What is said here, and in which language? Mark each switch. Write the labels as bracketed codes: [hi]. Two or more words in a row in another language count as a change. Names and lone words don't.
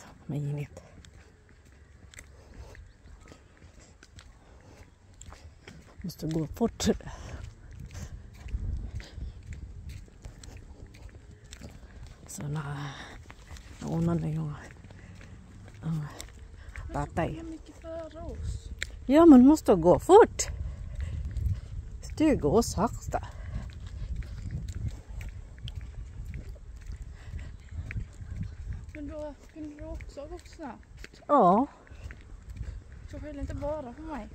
[tl] Mainit. Gusto go foot. So, nauna na yung tatay. [sv] Ja, man måste gå fort. Du går sakta. Men då kunde du också ha gått snabbt. Ja. Så skyll inte bara på mig.